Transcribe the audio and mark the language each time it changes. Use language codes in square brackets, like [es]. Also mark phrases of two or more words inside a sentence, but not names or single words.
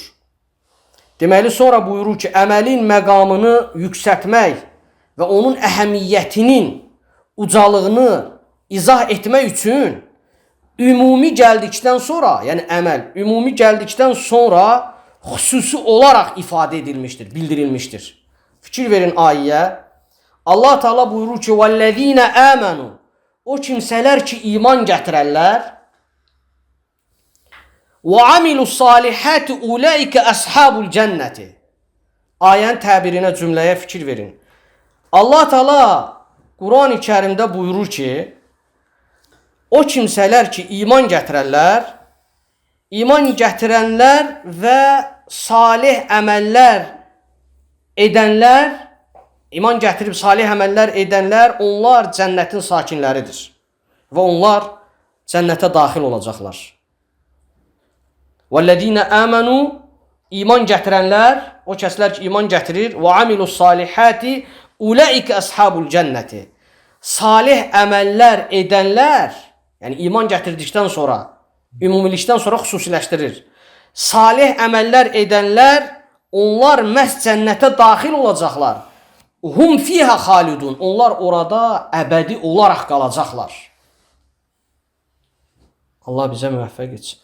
[az] Deməli, sonra buyurur ki, əməlin məqamını yüksətmək və onun əhəmiyyətinin ucalığını izah etmək üçün ümumi gəldikdən sonra, yəni əməl, ümumi gəldikdən sonra xüsusi olaraq ifadə edilmişdir, bildirilmişdir. Fikir verin ayəyə. Allah Teala buyurur ki, [ar] وَالَّذ۪ينَ آمَنُوا [az] O kimsələr ki, iman gətirərlər [ar] وَعَمِلُوا الصَّالِحَاتِ اُولَٰئِكَ أَصْحَابُ الْجَنَّةِ [az] Ayənin təbirinə, cümləyə fikir verin. Allah Teala Quran-ı Kərimdə buyurur ki, o kimsələr ki, iman gətirənlər və salih əməllər edənlər, iman gətirib salih əməllər edənlər, onlar cənnətin sakinləridir. Və onlar cənnətə daxil olacaqlar. [ar] وَالَّذ۪ينَ آمَنُوا [az] İman gətirənlər, o kəslər ki, iman gətirir. [ar] وَعَمِلُوا الصَّالِحَاتِ اُولَٰئِكَ أَصْحَابُ الْجَنَّةِ [az] Salih əməllər edənlər, yəni iman gətirdikdən sonra, ümumilikdən sonra xüsusiləşdirir. Salih əməllər edənlər, onlar məhz cənnətə daxil olacaqlar. [ar] هم فيها خالدون. [az] Onlar orada əbədi olaraq qalacaqlar. Allah bizə müvəffəq etsin.